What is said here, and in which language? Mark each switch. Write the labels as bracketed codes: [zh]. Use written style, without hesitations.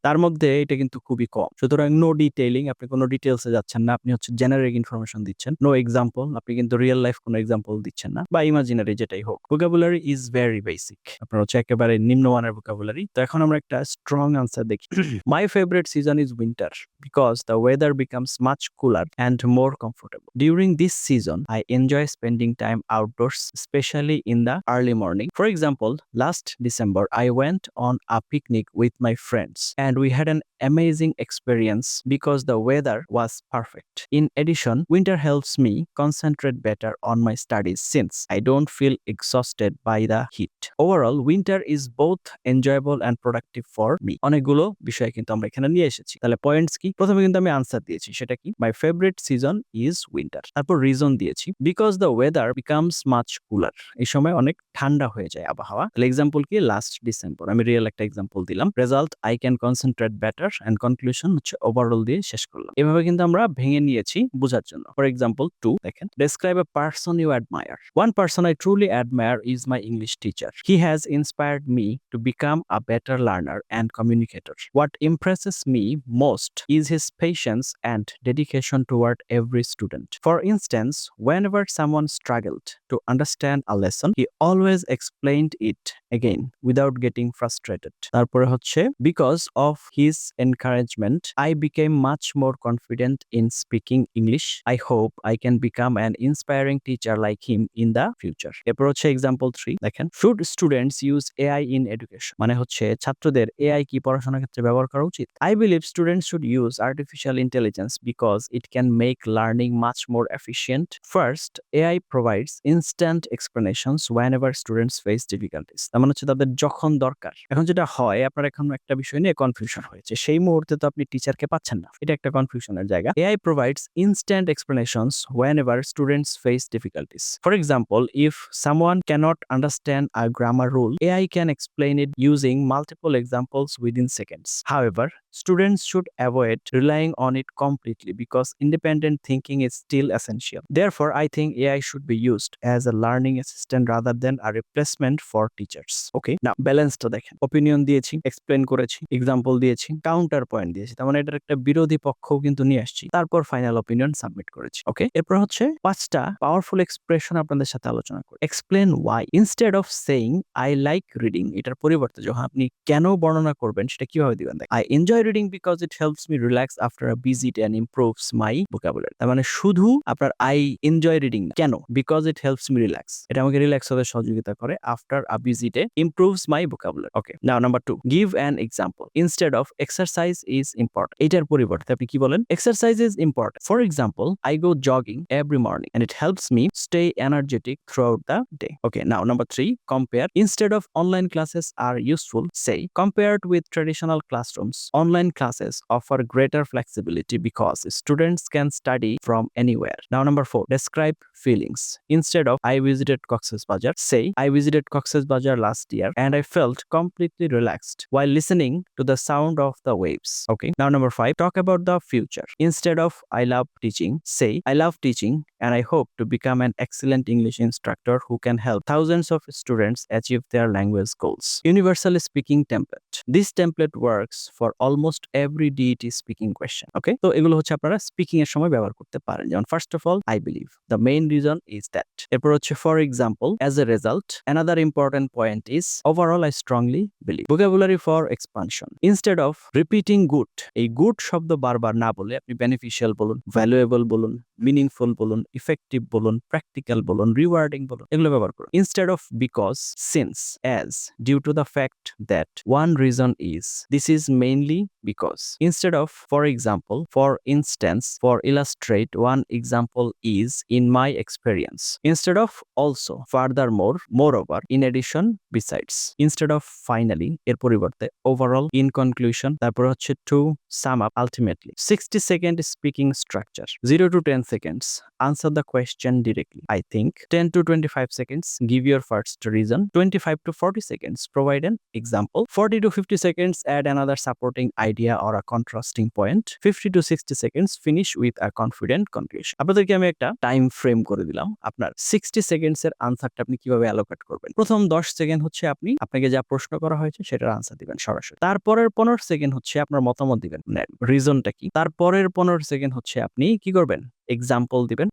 [bn] তার মধ্যে এটা কিন্তু খুবই কম। সুতরাং নো ডিটেইলিং, আপনি কোনো ডিটেইলসে যাচ্ছেন না, আপনি হচ্ছে জেনারিক ইনফরমেশন দিচ্ছেন। নো এক্সাম্পল, আপনি কিন্তু রিয়েল লাইফ কোনো এক্সাম্পল দিচ্ছেন না, বা ইমাজিনারি যেটাই হোক। [en] vocabulary is very basic, [bn] আপনার হচ্ছে একেবারে নিম্নমানের ভোকাবুলারি। তো এখন আমরা একটা স্ট্রং আনসার দেখি। [en] My favourite season is winter because the weather becomes much cooler and more comfortable. During this season I enjoy spending time outdoors, especially in the early morning. For example, last December, I went on a picnic with my friends and we had an amazing experience because the weather was perfect. In addition, winter helps me concentrate better on my studies since I don't feel exhausted by the heat. Overall, winter is both enjoyable and productive for me. [bn] অনেকগুলো বিষয় কিন্তু আমরা এখানে নিয়ে এসেছি। তাহলে points কি, প্রথমে কিন্তু আমি আনসার দিয়েছি, সেটা কি, [en] My favourite season is winter. [bn] তারপর রিজন দিয়েছি, [en] because the weather becomes much cooler, [bn] এই সময় অনেক ঠান্ডা হয়ে যায় আবহাওয়া। তাহলে এক্সাম্পল কি, লাস্ট ডিসেম্বর, আমি রিয়েল একটা এক্সাম্পল দিলাম। Result, [en] I can concentrate better [bn] and conclusion হচ্ছে ওভারঅল দিয়ে শেষ করলাম। এভাবে কিন্তু আমরা ভেঙে নিয়েছি বোঝার জন্য। ফর এক্সাম্পল 2 দেখেন, [en] Describe a person you admire. One person I truly admire is my English teacher. He has inspired me to become a better learner and communicator. What impresses me most is his patience and dedication toward every student. For instance, whenever someone struggled to understand a lesson, he always explained it again without getting frustrated. [bn] তারপরে হচ্ছে, [en] because of his encouragement, I became much more confident in speaking English. I hope I can become an inspiring teacher like him in the future. [bn] এরপর হচ্ছে example 3 দেখেন, [en] should students use AI in education? [bn] মানে হচ্ছে ছাত্রদের AI কি পড়াশোনার ক্ষেত্রে ব্যবহার করা উচিত? [en] I believe students should use artificial intelligence because it can make learning much more efficient. First, AI provides instant explanations whenever students face difficulties. [bn] তার মানে হচ্ছে তাদের যখন দরকার। এখন যেটা হয়, আপনার এখন একটা বিষয় নিয়ে কনফিউশন হয়েছে, সেই মুহূর্তে তো আপনি টিচারকে পাচ্ছেন না, এটা একটা কনফিউশনের জায়গা। [en] AI provides instant explanations whenever students face difficulties. For example, if someone cannot understand a grammar rule, AI can explain it using multiple examples within seconds. However, students should avoid relying on it completely because independent thinking is still essential. Therefore, I think AI should be used as a learning assistant rather than a replacement for teachers. Okay, now [bn] ব্যালেন্সটা দেখেন, opinion দিয়েছি, explain করেছি, example দিয়েছি, counter point দিয়েছি, তার মানে এটার একটা বিরোধী পক্ষও কিন্তু নিয়ে আসছি, তারপর ফাইনাল অপিনিয়ন সাবমিট করেছি। ওকে, এরপর হচ্ছে 5টা পাওয়ারফুল এক্সপ্রেশন আপনাদের সাথে আলোচনা করি। Explain Y, [en] instead of saying I like reading, [bn] এটার পরিবর্তে যখন আপনি কেন বর্ণনা করবেন সেটা কিভাবে দিবেন, I enjoy [en] enjoy reading because it helps me relax after a busy day and improves my vocabulary. [bn] তার মানে শুধু আপনার [en] I enjoy reading [bn] না। কেন? [en] Because it helps me relax. [bn] এটা আমাকে রিল্যাক্স হতে সহযোগিতা করে [en] after a busy day, improves my vocabulary. Okay, now number 2, give an example instead of exercise is important. [bn] এটার পরিবর্তে আপনি কি বলেন? [en] Exercise is important. For example, I go jogging every morning and it helps me stay energetic throughout the day. Okay, now number 3, compare. Instead of online classes are useful, say compared with traditional classrooms, online classes offer greater flexibility because students can study from anywhere. Now number 4, describe feelings. Instead of I visited Cox's Bazar, say I visited Cox's Bazar last year and I felt completely relaxed while listening to the sound of the waves. Okay, now number 5, talk about the future. Instead of I love teaching, say I love teaching and I hope to become an excellent English instructor who can help thousands of students achieve their language goals. Universal speaking template. This template works for almost every DET speaking question. [bn] Okay, তো এগুলো হচ্ছে আপনারা speaking এর সময় ব্যবহার করতে পারেন। যেমন first of all, [en] I believe. The main reason is that. [bn] এরপর হচ্ছে [en] for example, as a result. Another important point is overall I strongly believe. Vocabulary for expansion. Instead of repeating good, [bn] এই good শব্দ বারবার না বলে আপনি beneficial বলুন, valuable বলুন, meaningful বলুন, effective বলুন, practical বলুন, rewarding বলুন, এগুলো ব্যবহার করুন। [en] Instead of because, since, as, due to the fact that, one reason is, this is mainly because. Instead of for example, for instance, for illustrate, one example is in my experience. Instead of also, furthermore, moreover, in addition, besides. Instead of finally, [bn] এর পরিবর্তে [en] overall, in conclusion, [bn] তারপর হচ্ছে [en] to sum up, ultimately. 60-second speaking structure. 0 to 10 seconds, answer the question directly. I think. 10 to 25 seconds, give your first reason. 25 to 40 seconds, provide an example. 40 to 50 seconds, add another supporting idea or a contrasting point. 50 to 60 seconds, finish with a confident conclusion. [bn] আপনাদেরকে আমি একটা time frame করে দিলাম। আপনার 60 seconds এর আনসারটা আপনি কিভাবে অ্যালোকেট করবেন। প্রথম 10 সেকেন্ড হচ্ছে আপনি আপনাকে যা প্রশ্ন করা হয়েছে সেটার আনসার দিবেন সরাসরি। তারপরের 15 সেকেন্ড হচ্ছে আপনার মতামত দিবেন, রিজনটা কি। তারপরের 15 সেকেন্ড হচ্ছে আপনি কি করবেন, এক্সাম্পল দিবেন।